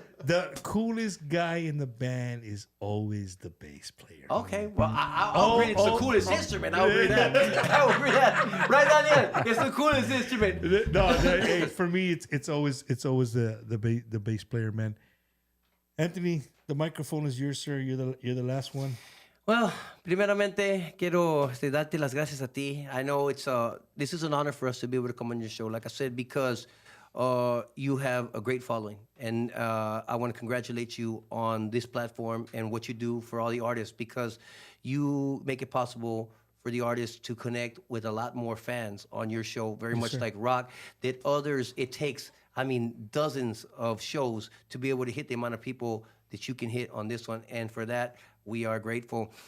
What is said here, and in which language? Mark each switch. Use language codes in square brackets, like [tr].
[en] The coolest guy in the band is always the bass player. Okay, well, I'll agree it's the coolest instrument. I'll agree that. Right, Daniel? It's the coolest instrument. No, hey, for me, it's always the bass player, man. Anthony, the microphone is yours, sir. You're the last one. [es] Well, primeramente quiero darte las gracias a ti. [en] I know this is an honor for us to be able to come on your show. Like I said, because you have a great following, and I want to congratulate you on this platform and what you do for all the artists, because you make it possible for the artists to connect with a lot more fans on your show, very much like rock, that others, it takes, dozens of shows to be able to hit the amount of people that you can hit on this one, and for that, we are grateful.